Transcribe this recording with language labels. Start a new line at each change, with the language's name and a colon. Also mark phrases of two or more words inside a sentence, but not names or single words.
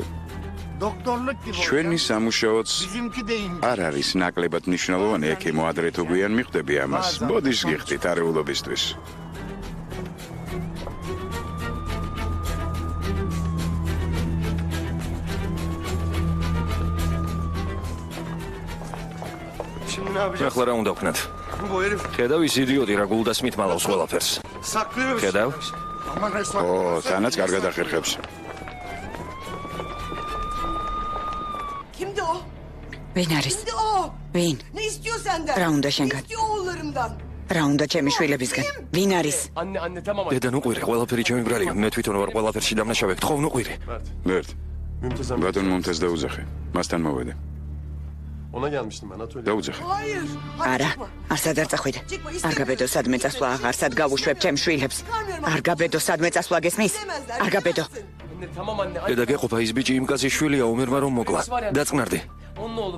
Turkish: Doktorluk gibi.
Georgian: ჩვენი სამუშაოც
Turkish: Bizimki deyim.
Georgian: არ არის ნაკლებად მნიშვნელოვანი ეკიმო ადრე თუ გვიან მიხვდები ამას. ბოდიშს გიხდით არეულობისთვის.
Turkish: Şimdi ne yapacağız?
Georgian: ახლა რა უნდა ვქნათ?
Turkish: Bu herif
Georgian: ხედავ ის იდიოტი რა გულდასმით მალავს ყველაფერს.
Turkish: saklıyor.
Georgian: ხედავ?
Turkish: Aman resmen.
Georgian: ო, თანაც კარგად ახერხებს.
Turkish: Kimdi o?
Georgian: ვინ არის?
Turkish: Şimdi o.
Georgian: ვინ?
Turkish: Ne istiyor senden?
Georgian: Რა უნდა შენგან?
Turkish: Ne istiyor oğullarımdan?
Georgian: რა უნდა ჩემი შვილებისგან? ვინ არის?
Turkish: Anne tamam.
Georgian: დედა ნუ ყვირე, ყველაფერი ჩემი ბრალია. მე თვითონ ვარ ყველაფერში დამნაშავე. გთხოვ ნუ ყვირე. მერტ,
Turkish: Mümtaz amca.
Georgian: ბატონ მომთეს დაუძახე. მასთან მოვედე.
Turkish: Ona gelmiştim ben atölye.
Georgian: დაუძახე.
Turkish: Hayır. Hadi
Georgian: არა,
Turkish: çıkma.
Georgian: არსად არ წახვიდე. არ გაბედო სადმე წასვლა აღარ, სად გავუშვებ ჩემ შვილებს. არ გაბედო sadme წასვლა გესმის? არ გაბედო.
Turkish: Anne tamam anne.
Georgian: დედა გეყოფა ის ბიჭი იმ კაცის შვილია, უმერმა რომ მოკლა. დაწყნარდი.
Turkish: Onun oğlu.